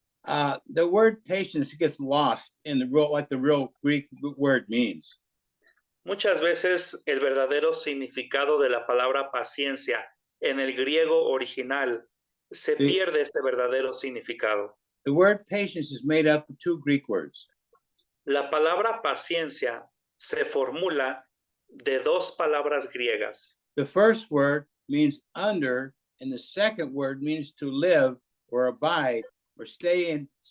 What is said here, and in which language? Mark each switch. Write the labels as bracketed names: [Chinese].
[English] The word patience gets lost in what the real Greek word means. [Spanish] Muchas veces el verdadero significado de la palabra paciencia en el griego original se pierde ese verdadero significado. [English] The word patience is made up of two Greek words. [Spanish] La palabra paciencia se formula de dos palabras griegas. [English] The first word means under, and the second word means to live or abide or stay in.